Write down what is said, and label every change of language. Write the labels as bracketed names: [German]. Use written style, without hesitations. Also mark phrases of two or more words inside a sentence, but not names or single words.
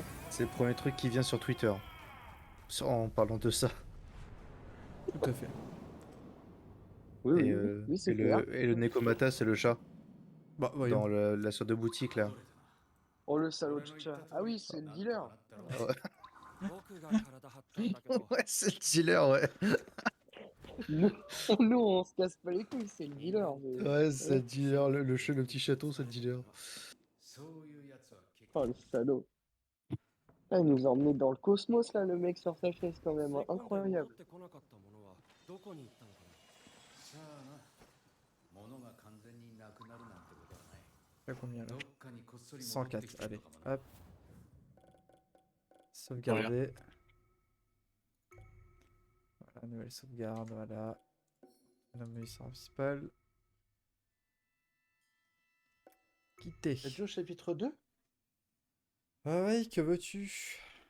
[French] C'est le premier truc qui vient sur Twitter. En parlant de ça. Tout à fait. Oui, Et, oui, oui, c'est clair. et le Nekomata, c'est le chat. Bah, voyons. Dans la sorte de boutique là. Oh, le salaud de chat. Ah oui, c'est le dealer. Ouais, [Japanese] 僕が体張ったんだけど [French] ouais c'est le dealer, ouais. Nous, nous, on se casse pas les couilles, c'est le dealer. Ouais, c'est le dealer, le petit château, c'est le dealer. Oh, le salaud. Ah, il nous a emmenés dans le cosmos, là, le mec sur sa chaise, quand même. Hein. [Japanese] 吸い込んで戻っ [French] Incroyable. [Japanese] てこなかったものはどこに行ったのかなさあな、物が完全になくなるなんてことはない。 [French] T'as combien là [Japanese] どっかにこっそり戻ってき [French] 104, [Japanese] てる [French] allez, [Japanese] のかもな。 [French] hop. Sauvegarder. Voilà, nouvelle sauvegarde, voilà. Nommé mission principale. Quitter. T'as déjà au chapitre 2? Ah ouais, que veux-tu?